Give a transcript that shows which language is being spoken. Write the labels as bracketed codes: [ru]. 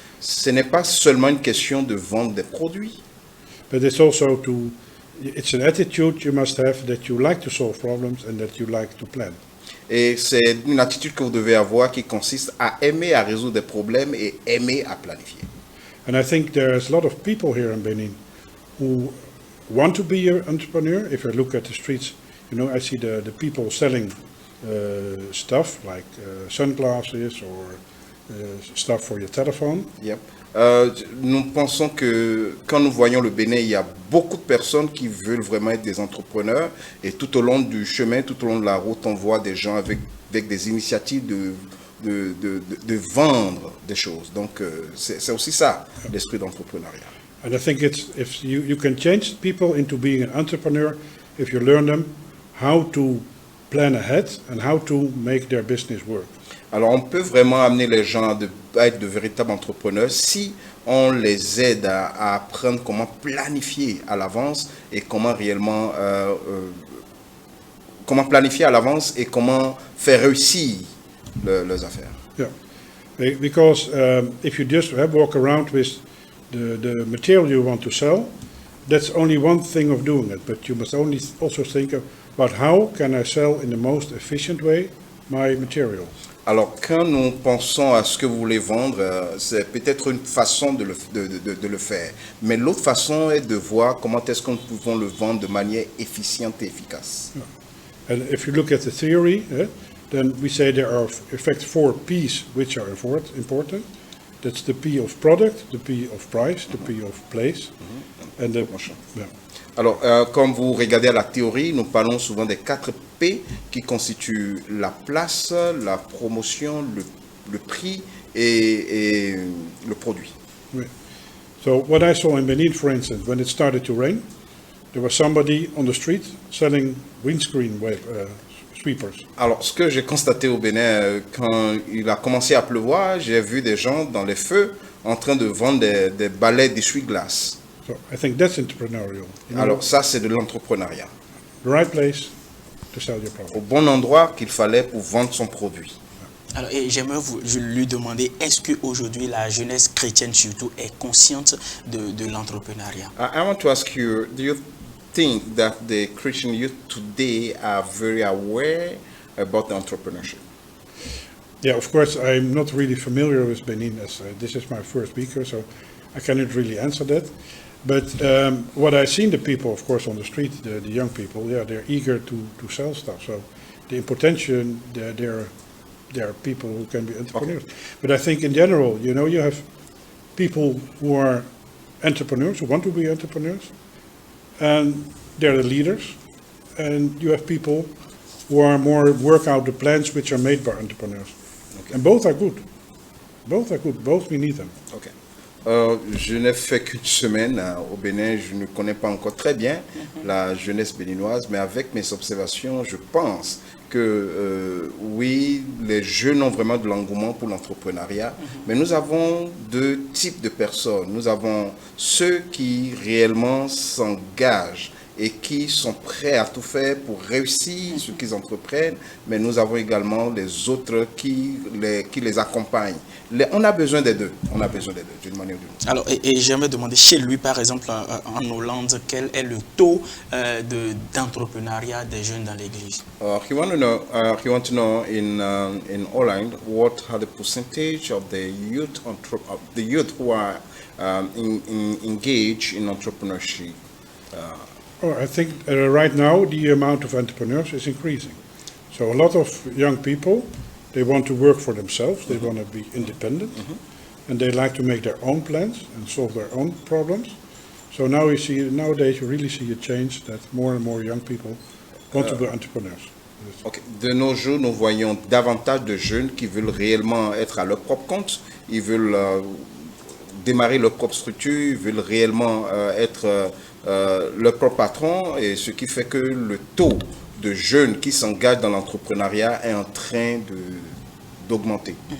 [fr] Ce n'est pas seulement une question de vendre des produits. [en] But it's also it's an attitude you must have that you like to solve problems and that you like to plan. [fr] Et c'est une attitude que vous devez avoir qui consiste à aimer à résoudre des problèmes et aimer à planifier. [en] And I think there's a lot of people here in Benin who want to be an entrepreneur. If I look at the streets, you know, I see the people selling stuff like sunglasses or stuff for your telephone. Yep. [fr] Nous pensons que quand nous voyons le Bénin, il y a beaucoup de personnes qui veulent vraiment être des entrepreneurs. Et tout au long du chemin, tout au long de la route, on voit des gens avec des initiatives de vendre des choses. Donc, c'est aussi ça, l'esprit d'entrepreneuriat. [en] And I think it's if you can change people into being an entrepreneur if you learn them how to plan ahead and how to make their business work. [fr] Alors, on peut vraiment amener les gens à être de véritables entrepreneurs si on les aide à apprendre comment planifier à l'avance et comment réellement comment planifier à l'avance et comment faire réussir leurs affaires. [en] Yeah, because if you just walk around with the material you want to sell, that's only one thing of doing it. But you must also think about how can I sell in the most efficient way my materials. [fr] Alors, quand nous pensons à ce que vous voulez vendre, c'est peut-être une façon de le faire. Mais l'autre façon est de voir comment est-ce que nous pouvons le vendre de manière efficiente et efficace. Yeah. [en] And if you look at the theory, then we say there are in fact 4 P's which are important. That's the P of product, the P of price, the P of place, and the... Yeah. [fr] Alors, comme vous regardez à la théorie, nous parlons souvent des 4 P qui constituent la place, la promotion, le prix et le produit. Right. [en] So what I saw in Benin, for instance, when it started to rain, there was somebody on the street selling windscreen sweepers. [fr] Alors, ce que j'ai constaté au Bénin, quand il a commencé à pleuvoir, j'ai vu des gens dans les feux en train de vendre des balais d'essuie-glace. [en] So I think that's entrepreneurial. [fr] Alors ça, c'est de l'entrepreneuriat. [en] The right place to sell your product. [fr] Au bon endroit qu'il fallait pour vendre son produit. Alors, et j'aimerais lui demander, est-ce qu'aujourd'hui la jeunesse chrétienne surtout est consciente de l'entrepreneuriat? [en] I want to ask you, do you think that the Christian youth today are very aware about the entrepreneurship? Yeah, of course, I'm not really familiar with Benin as this is my first speaker, so I cannot really answer that. But what I see in the people, of course, on the street, the young people, yeah, they're eager to sell stuff. So the potential, there are people who can be entrepreneurs. Okay. But I think in general, you have people who are entrepreneurs, who want to be entrepreneurs, and they're the leaders. And you have people who are more work out the plans which are made by entrepreneurs. Okay. And both are good. Both are good. Both we need them. Okay. [fr] Je n'ai fait qu'une semaine au Bénin, je ne connais pas encore très bien la jeunesse béninoise, mais avec mes observations, je pense que oui, les jeunes ont vraiment de l'engouement pour l'entrepreneuriat, mais nous avons 2 types de personnes. Nous avons ceux qui réellement s'engagent et qui sont prêts à tout faire pour réussir ce qu'ils entreprennent, mais nous avons également les autres qui les accompagnent. On a besoin des deux, d'une manière ou d'une autre. Alors, et j'aimerais demander chez lui, par exemple, en Hollande, quel est le taux d'entrepreneuriat des jeunes dans l'église? [en] He want to know in Holland what are the percentage of the youth who are engaged in entrepreneurship. I think right now the amount of entrepreneurs is increasing. So a lot of young people, they want to work for themselves, they want to be independent, and they like to make their own plans and solve their own problems. So now nowadays you really see a change that more and more young people want to be entrepreneurs. Okay. [fr] De nos jours, nous voyons davantage de jeunes qui veulent réellement être à leur propre compte, ils veulent démarrer leur propre structure, ils veulent réellement être leur propre patron, et ce qui fait que le taux de jeunes qui s'engagent dans l'entrepreneuriat est en train d'augmenter.